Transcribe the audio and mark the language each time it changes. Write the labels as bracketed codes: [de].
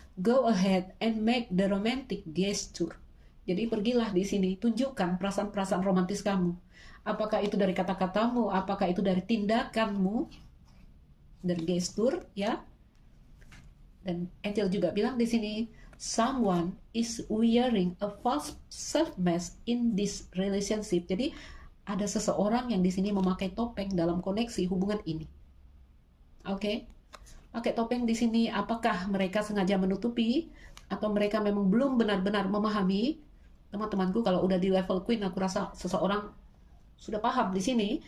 [en] Go ahead and make the romantic gesture. [id] Jadi pergilah di sini, tunjukkan perasaan-perasaan romantis kamu. Apakah itu dari kata-katamu, apakah itu dari tindakanmu, dari gestur, ya. Dan angel juga bilang di sini, [en] someone is wearing a false self-mask in this relationship. [id] Jadi ada seseorang yang di sini memakai topeng dalam koneksi hubungan ini. Oke, pakai topeng di sini. Apakah mereka sengaja menutupi atau mereka memang belum benar-benar memahami? Teman-temanku, kalau udah di level queen, aku rasa seseorang sudah paham di sini.